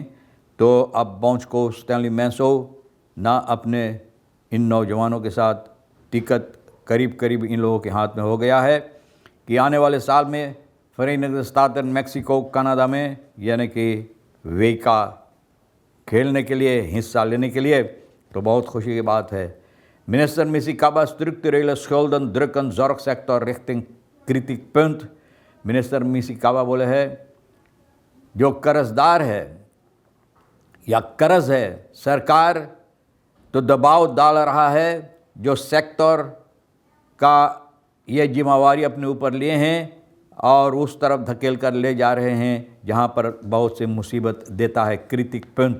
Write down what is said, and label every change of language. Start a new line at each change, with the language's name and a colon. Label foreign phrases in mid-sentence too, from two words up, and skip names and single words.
Caribbean Hindustani: तो अब बॉन्च को स्टैनली मैंसो ना अपने इन नौजवानों के साथ टिकट करीब करीब इन लोगों के हाथ में हो गया है कि आने वाले साल में फ़रेनिग्ड स्टाटन मैक्सिको कनाडा में, यानी कि वे का खेलने के लिए, हिस्सा लेने के लिए, तो बहुत खुशी की बात है।
Dutch: मिनिस्टर Missikawa structurele schulden drukken zorgsector richting kritiekpunt।
Caribbean Hindustani: मिनिस्टर Missikawa बोले है, जो कर्जदार है या कर्ज है, सरकार तो दबाव डाल रहा है, जो सेक्टर का ये जिम्मेवारी अपने ऊपर लिए हैं और उस तरफ धकेल कर ले जा रहे हैं जहाँ पर बहुत से मुसीबत देता है क्रिटिक पॉइंट।